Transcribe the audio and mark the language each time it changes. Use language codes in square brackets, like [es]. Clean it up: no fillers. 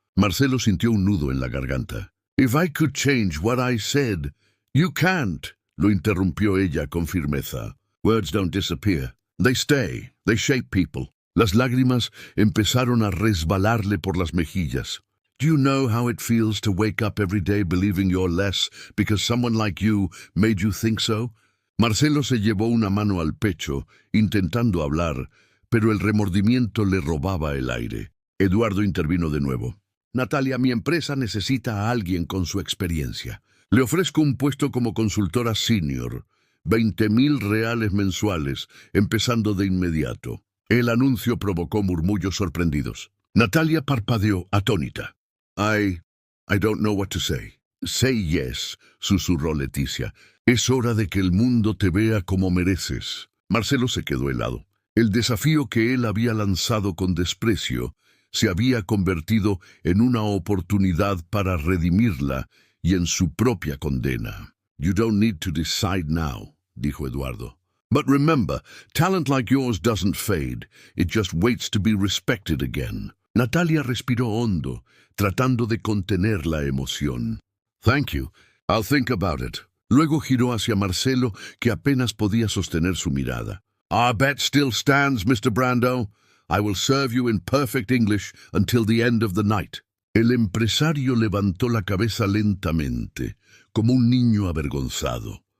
[es] Marcelo sintió un nudo en la garganta. [en] If I could change what I said, you can't, [es] lo interrumpió ella con firmeza. [en] Words don't disappear. They stay. They shape people. [es] Las lágrimas empezaron a resbalarle por las mejillas. [en] Do you know how it feels to wake up every day believing you're less because someone like you made you think so? [es] Marcelo se llevó una mano al pecho, intentando hablar, pero el remordimiento le robaba el aire. Eduardo intervino de nuevo. Natalia, mi empresa necesita a alguien con su experiencia. Le ofrezco un puesto como consultora senior, 20,000 reales mensuales, empezando de inmediato. El anuncio provocó murmullos sorprendidos. Natalia parpadeó, atónita. [en] I don't know what to say. Say yes, [es] susurró Leticia. Es hora de que el mundo te vea como mereces. Marcelo se quedó helado. El desafío que él había lanzado con desprecio se había convertido en una oportunidad para redimirla y en su propia condena. [en] You don't need to decide now, [es] dijo Eduardo. [en] But remember, talent like yours doesn't fade. It just waits to be respected again. Natalia respiró hondo, tratando de contener la emoción. Thank you. I'll think about it. [es] Luego giró hacia Marcelo, que apenas podía sostener su mirada. [en] Our bet still stands, Mr. Brando. I will serve you in perfect English until the end of the night. [es] El empresario levantó la cabeza lentamente, como un niño avergonzado.